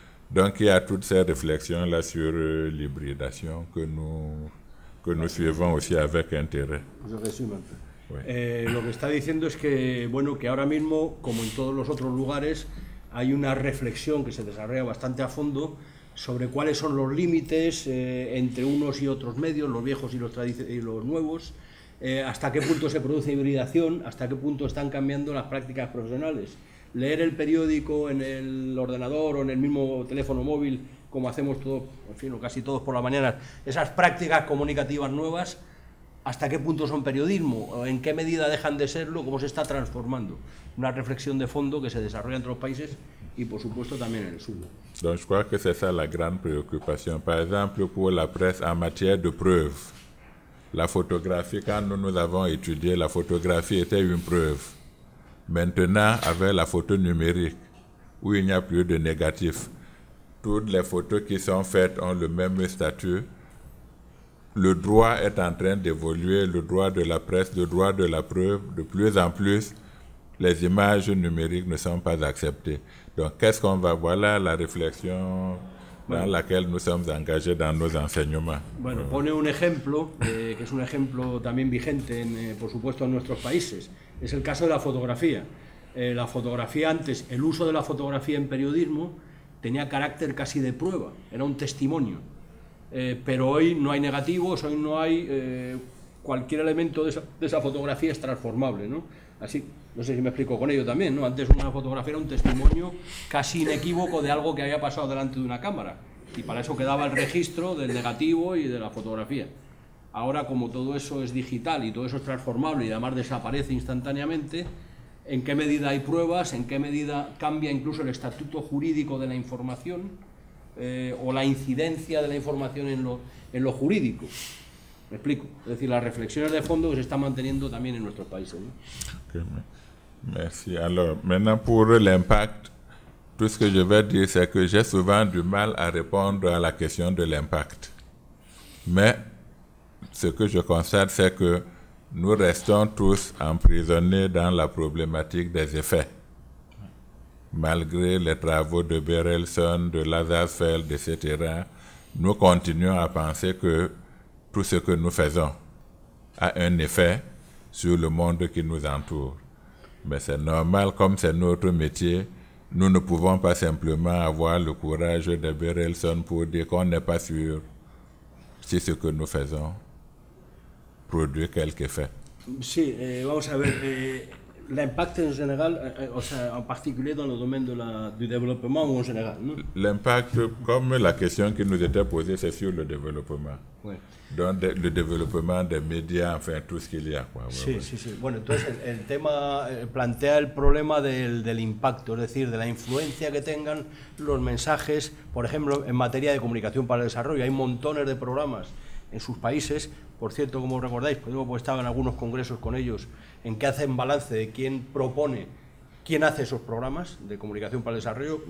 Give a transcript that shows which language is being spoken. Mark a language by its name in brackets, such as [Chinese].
[French] Donc, il y a toutes ces réflexions-là sur l'hybridation que nous suivons aussi avec intérêt. Je résume un peu. Oui. [Spanish] Lo que está diciendo es que, bueno, que ahora mismo, como en todos los otros lugares, hay una reflexión que se desarrolla bastante a fondo sobre cuáles son los límites entre unos y otros medios, los viejos y los nuevos, hasta qué punto se produce hibridación, hasta qué punto están cambiando las prácticas profesionales. Leer el periódico en el ordenador o en el mismo teléfono móvil, como hacemos todos, en fin, o casi todos por la mañana, esas prácticas comunicativas nuevas, hasta qué punto son periodismo, en qué medida dejan de serlo, cómo se está transformando. Una reflexión de fondo que se desarrolla entre los países y, por supuesto, también en el sur. [French] Donc, je crois que c'est ça la grande préoccupation. Par exemple, pour la presse en matière de preuves, la photographie, quand nous avons étudié, la photographie était une preuve. Maintenant, avec la photo numérique, où il n'y a plus de négatif, toutes les photos qui sont faites ont le même statut. Le droit est en train d'évoluer, le droit de la presse, le droit de la preuve. De plus en plus, les images numériques ne sont pas acceptées. Donc, qu'est-ce qu'on va... Voilà la réflexion dans laquelle nous sommes engagés dans nos enseignements. [Spanish] Bueno, pone un ejemplo, que es un ejemplo también vigente, por supuesto, en nuestros países. Es el caso de la fotografía. La fotografía antes, el uso de la fotografía en periodismo tenía carácter casi de prueba, era un testimonio. Pero hoy no hay negativos, hoy no hay... cualquier elemento de esa fotografía es transformable, ¿no? Así, no sé si me explico con ello también, ¿no? Antes una fotografía era un testimonio casi inequívoco de algo que había pasado delante de una cámara, y para eso quedaba el registro del negativo y de la fotografía. Ahora, como todo eso es digital y todo eso es transformable y además desaparece instantáneamente, ¿en qué medida hay pruebas? ¿En qué medida cambia incluso el estatuto jurídico de la información o la incidencia de la información en lo jurídico? Me explico. Es decir, las reflexiones de fondo que se están manteniendo también en nuestros países, ¿no? [French] Okay, merci. Alors, maintenant pour l'impact, tout ce que je vais dire, c'est que j'ai souvent du mal à répondre à la question de l'impact. Mais ce que je constate, c'est que nous restons tous emprisonnés dans la problématique des effets. Malgré les travaux de Berelson, de Lazarsfeld, etc., nous continuons à penser que tout ce que nous faisons a un effet sur le monde qui nous entoure. Mais c'est normal, comme c'est notre métier, nous ne pouvons pas simplement avoir le courage de beurrer le son pour dire qu'on n'est pas sûr si ce que nous faisons produit quelque effet. [Spanish] Sí, vamos a ver, [French] l'impact en général, [Spanish] o sea, [French] en particulier dans le domaine du développement ou en général, [Spanish] ¿no? [French] L'impact, comme la question qui nous était posée, c'est sur le développement. Ouais. Donc, le développement des médias, enfin, tout ce qu'il y a. Quoi. [Spanish] Sí, [French] ouais. [Spanish] Sí. Bueno, entonces el tema plantea el problema del impacto, es decir, de la influencia que tengan los mensajes, por ejemplo, en materia de comunicación para el desarrollo. Hay montones de programas en sus países, por cierto, como recordáis, pues estaba en algunos congresos con ellos, en que hacen balance de quién propone, quién hace esos programas de comunicación para el desarrollo.